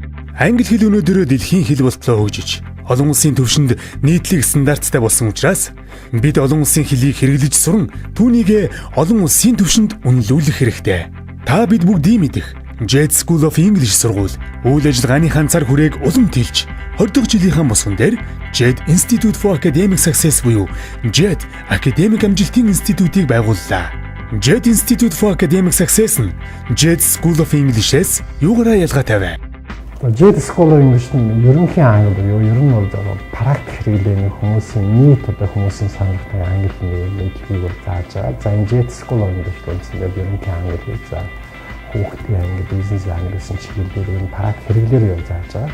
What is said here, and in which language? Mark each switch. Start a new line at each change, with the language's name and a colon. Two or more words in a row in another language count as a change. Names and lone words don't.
Mongolian: Англи хэл өнөөдөр дэлхийн хэл болтлоо хөгжиж, олон улсын түвшинд нийтлэг стандарттай болсон учраас бид олон улсын хэлийг хэрэглэж суран түүнийг олон улсын түвшинд үнэлүүлэх хэрэгтэй. Та бид бүгдийн мэдэх JET School of English сургууль үйл ажиллагааныхаа цар хүрээг улам тэлж 20 дахь жилийнхаа босгон дээр JET Institute for Academic Success буюу JET Академик амжилтын институтыг байгууллаа. JET Institute for Academic Success нь JET School of English-с юугаараа ялгаатай вэ? JET School of English нь ерөнхий англи буюу ер нь бол практик хэрэглээний хүмүүсийн нийт хүмүүсийн сонирхдаг англи хэлийг зааж байгаа. За энэ JET School of English үндсэндээ ерөнхий англи хэл зааж хүүхдийн англи, бизнес англи гэсэн чиглэлээр энэ практик хэрэглээр явж зааж байгаа.